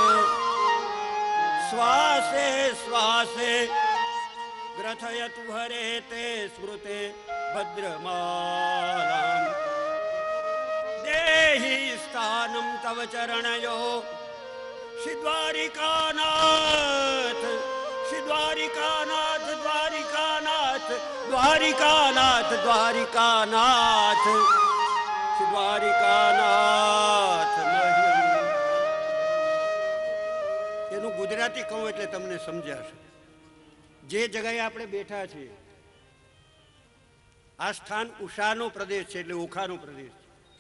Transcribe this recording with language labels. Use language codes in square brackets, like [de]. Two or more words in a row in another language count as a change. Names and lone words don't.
[sa] श्वासे श्वासे ग्रथयतु हरे ते स्मृते भद्रमालाम्. देहि स्थानं तव चरणयो श्री द्वारिकानाथ, श्री દ્વારિકાનાથ દ્વારિકાનાથ દ્વારિકાનાથ દ્વારિકાનાથ દ્વારિકાનાથ મહિમ. [gu] એનું ગુજરાતી કહું એટલે તમને સમજાશે. જે જગ્યાએ આપણે બેઠા છીએ આ સ્થાન ઉષાનો પ્રદેશ છે, એટલે ઓખાનો પ્રદેશ છે.